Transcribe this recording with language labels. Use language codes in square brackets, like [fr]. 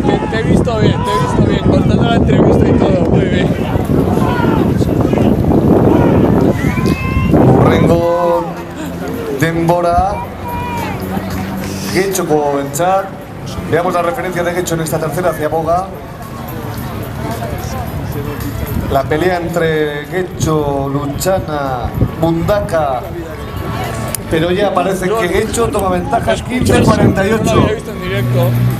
[es] Te he visto bien, cortando la entrevista y todo, muy bien. [eu] Urrengo denbora Getxoko entzat. [es] Veamos la referencia de Getxo en esta tercera hacia Boga. La pelea entre Getxo, Luchana, Mundaka. Pero ya parece que Getxo toma ventajas 15:48. No lo había visto en directo.